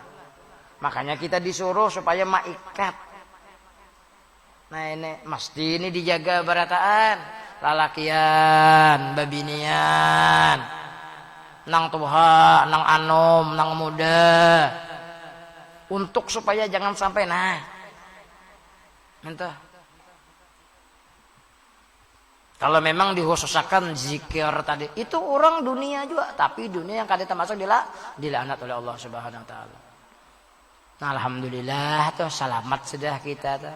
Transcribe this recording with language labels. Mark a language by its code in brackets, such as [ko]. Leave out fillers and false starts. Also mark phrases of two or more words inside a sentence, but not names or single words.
[bjn] Makanya kita disuruh supaya maikat. Nah ini mesti ini dijaga barataan, lalakian, babinian, nang tuha, nang anom, nang muda. [id] Untuk supaya jangan sampai minta. Kalau memang dikhususkan zikir tadi, itu orang dunia juga, tapi dunia yang kada termasuk dilaknat oleh [ar] الله سبحانه وتعالى. [id] Nah, alhamdulillah tuh selamat sudah kita tuh.